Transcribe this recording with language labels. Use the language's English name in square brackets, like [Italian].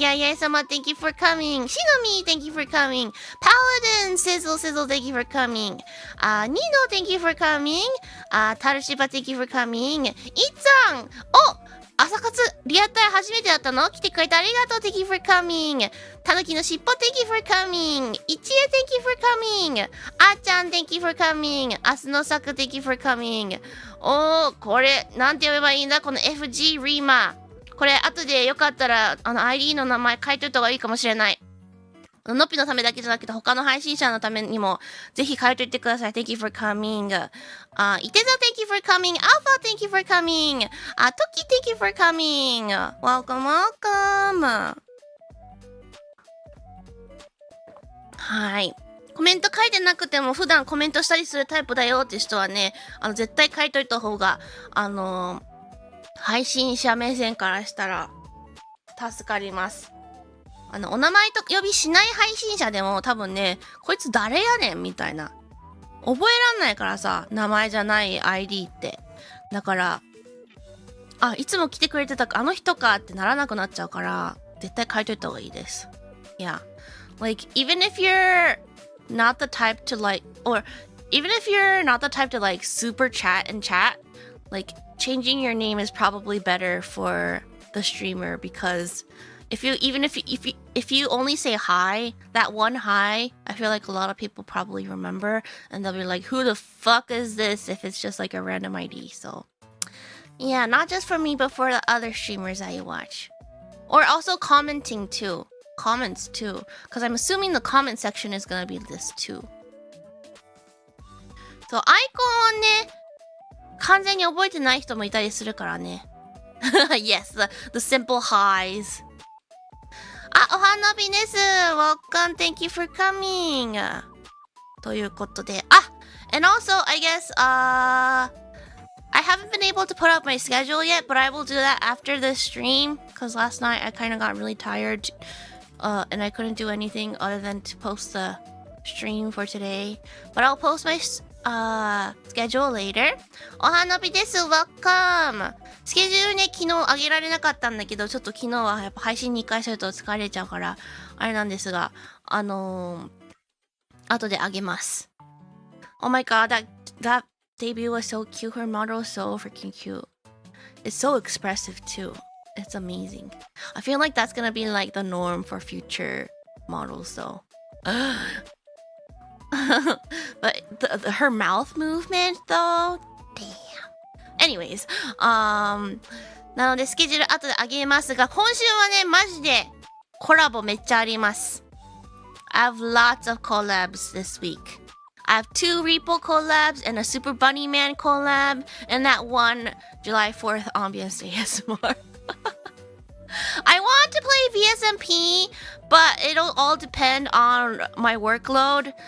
[English] Yaya-sama, thank you for coming. Shinomi, thank you for coming. Paladin, Sizzle, Sizzle, thank you for coming. Nino, thank you for coming. Tarushiba, thank you for coming. Itsan, oh! [Japanese] 朝活リアタイ初めてだったの？来てくれてありがとう。 [English] Thank you for coming. たぬきのしっぽ Thank you for coming. いちえ Thank you for coming. あーちゃん Thank you for coming. あすのさく Thank you for coming. [Japanese] これなんて呼べばいいんだこの FG リーマー。これ後でよかったらID の名前書いといた方がいいかもしれない。のっぴのためだけじゃなくて他の配信者のためにもぜひ書いといてください。 [English] Thank you for coming. いて座 Thank you for coming. Alpha Thank you for coming. トキ Thank you for coming. Welcome, welcome. [Japanese] はい。コメント書いてなくても普段コメントしたりするタイプだよって人はね、絶対書いといた方が、配信者目線からしたら助かります。お名前と呼びしない配信者でも多分ね、こいつ誰やねんみたいな。覚えらんないからさ、名前じゃない ID って。だから、いつも来てくれてたあの人かってならなくなっちゃうから、絶対書いといた方がいいです。 [English] Yeah. Like, even if you're not the type to like, or even if you're not the type to like super chat and chat, like, changing your name is probably better for the streamer because if you only say hi, that one hi, I feel like a lot of people probably remember and they'll be like, who the fuck is this if it's just like a random ID. So yeah, not just for me but for the other streamers that you watch. Or also commenting too. Comments too. Because I'm assuming the comment section is gonna be this too. [Japanese] So アイコンをね、完全に覚えてない人もいたりするからね。 [English] Yes, the simple highs. [Japanese] お花火です。 [English] Welcome, thank you for coming. [Japanese] ということで、 [English] and also, I guess, I haven't been able to put up my schedule yet, but I will do that after the stream, because last night I kind of got really tired, and I couldn't do anything other than to post the stream for today. But I'll post my schedule later. [Japanese] お花火です。 [English] Welcome. [Japanese] スケジュールね、昨日上げられなかったんだけど、ちょっと昨日はやっぱ配信2回すると疲れちゃうから、あれなんですが、後で上げます。 [English] Oh my god, that debut was so cute. Her model is so freaking cute. It's so expressive too. It's amazing. I feel like that's gonna be like the norm for future models though. But her mouth movement though, damn. [Japanese] Anyways, なのでスケジュール後で上げますが、今週はねマジでコラボめっちゃあります。 [English] I have lots of collabs this week. I have 2 Repo collabs and a Super Bunny Man collab and that one July 4th ambience ASMR. I want to play VSMP, but it'll all depend on my workload.